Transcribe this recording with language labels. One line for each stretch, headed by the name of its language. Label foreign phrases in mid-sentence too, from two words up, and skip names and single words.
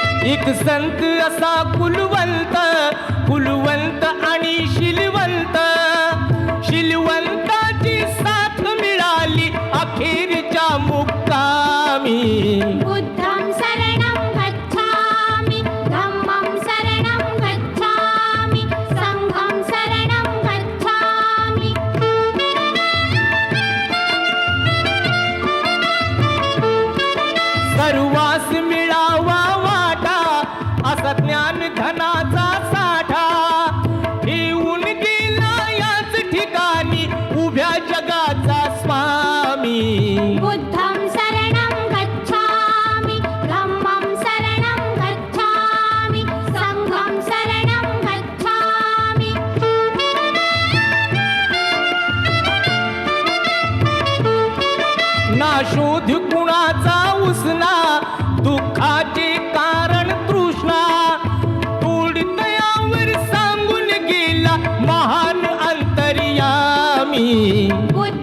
Marathi: एक संत असा कुलवंत, कुलवंत आणि शीलवंत, शीलवंताची साथ मिळाली अखेरच्या मुक्कामी.
Pali: बुद्धं शरणं गच्छामि, धम्मं शरणं गच्छामि, संघं शरणं गच्छामि.
Marathi: सर्वास मिळावा वाटा असा ज्ञान धनाचा साठा, येऊन गेला याच ठिकाणी उभ्या जगाचा स्वामी.
Pali: बुद्धं शरणं गच्छामि, धम्मं शरणं गच्छामि, संघं शरणं गच्छामि.
Marathi: ना शोध कुणाचा उसना, दुःखाचे कारण तृष्णा, तोडतयावर सांगून गेला महान अंतर्यामी.